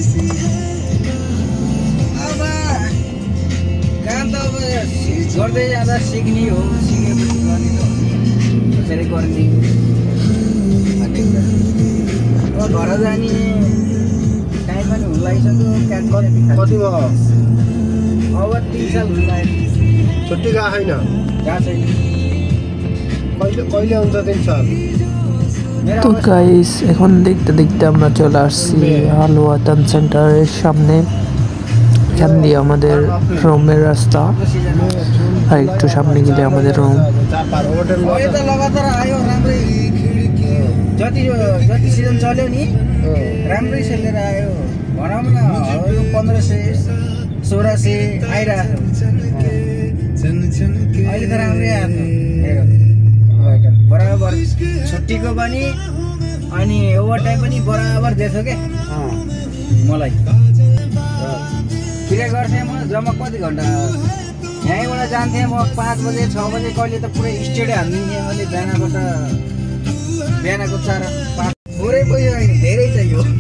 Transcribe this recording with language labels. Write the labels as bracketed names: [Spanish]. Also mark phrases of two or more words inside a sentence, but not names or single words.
[Nepali] अब काम त अब गर्दै जाँदा सिक्ने हो सिकेपछि गर्ने त त्यसरी गर्ने अब घर जाने टाइम पनि हुन लागिसक्यो कति भयो अब 3 साल हुन लाग्यो छुट्टी गएको छैन गएको छैन कहिले हुन्छ 3 साल [Bangla] তো গাইস, এখন দেখতে দেখতে আমরা চলে আসছি হালুয়া টাউন সেন্টারের সামনে। এখান দিয়ে আমাদের রুমের রাস্তা, আর একটু সামনে গেলে আমাদের রুম। [Nepali] अहिले त लगातार आयो राम्रै जति जति सिजन चल्यो नि राम्रै सेलेर आयो भनौँ न 1500 1600 आइरहेको अहिले त राम्रै आएको मेरो बराबर छुट्टीको पनि अनि ओभरटाइम पनि बराबर दिएछ के मलाई किन गर्थेँ म जम्मा कति घन्टा यहीँबाट जान्थेँ म 5 बजे 6 बजे कहिले त पुरै स्टेडियम हालिदिन्थेँ मैले बिहानको 4 5 थोरै पैसा होइन धेरै चाहियो